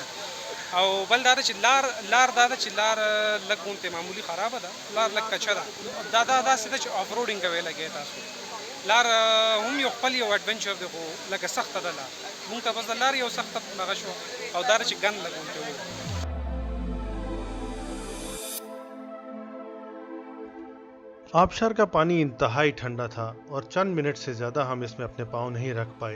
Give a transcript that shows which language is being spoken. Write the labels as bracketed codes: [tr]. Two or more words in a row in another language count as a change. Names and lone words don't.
[ps] او بل دا ده چې لار دا ده چې لار لږ غونتې معمولي خرابه ده، لار لږ کچه ده. دا داسې ده چې [en] off roading [ps] کوی لګی تاسو. لار هم یو خپل یو اډونچر دی، خو لږه سخته ده لار. مونږ ته بس د لارې یو سخته دغه شوه، او دا ده چې ګند لږ غونتې وي. [ur] آبشار کا پانی انتہائی ٹھنڈا تھا اور چند منٹ سے زیادہ ہم اس میں اپنے پاؤں نہیں رکھ پائے.